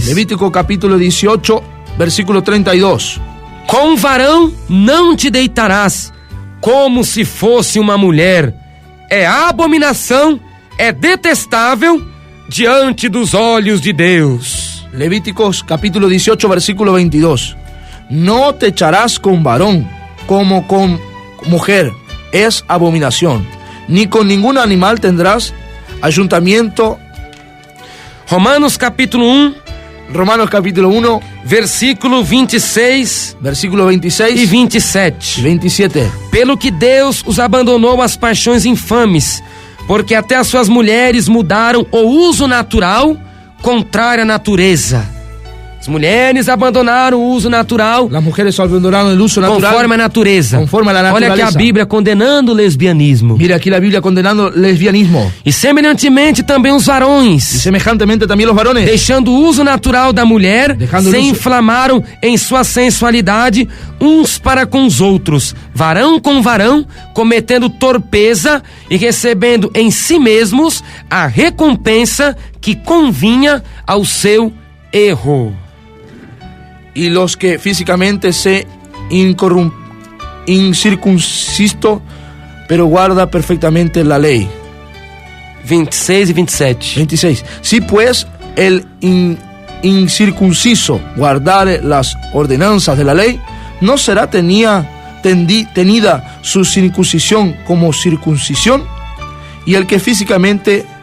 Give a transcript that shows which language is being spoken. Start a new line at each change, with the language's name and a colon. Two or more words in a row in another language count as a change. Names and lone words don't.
Portuguese: Levítico capítulo 18, versículo 32. Com varão não te deitarás, como se fosse uma mulher. É abominação, é detestável diante dos olhos de Deus.
Spanish: Levíticos capítulo 18, versículo 22. No te echarás con varón como con mujer, es abominación. Ni con ningún animal tendrás ayuntamiento.
Portuguese: Romanos capítulo 1,
Spanish: Romanos capítulo 1,
Portuguese: versículo 26
Spanish: versículo 26
Portuguese: e 27.
Spanish: 27.
Portuguese: Pelo que Deus os abandonou às paixões infames, porque até as suas mulheres mudaram o uso natural contrário à natureza. As mulheres abandonaram o uso natural
Spanish: Las mujeres abandonaron el uso natural.
Portuguese: conforme a natureza.
Spanish: Conforme a la
Portuguese: Olha
Spanish: naturaleza.
Portuguese: aqui a Bíblia condenando o lesbianismo.
Spanish: Mira aquí la Biblia condenando el lesbianismo.
Portuguese: E semelhantemente também os
Spanish: Y
Portuguese: varões,
Spanish: semejantemente también los varones.
Portuguese: deixando o uso natural da mulher,
Spanish: Dejando o
Portuguese: se uso- inflamaram em sua sensualidade uns para com os outros, varão com varão, cometendo torpeza e recebendo em si mesmos a recompensa que convinha ao seu erro.
Spanish: Y los que físicamente se incircunciso, pero guarda perfectamente la ley.
Portuguese: 26 e 27.
Spanish: 26. Si pues el incircunciso guardare las ordenanzas de la ley, no será tenida su circuncisión como circuncisión, y el que físicamente,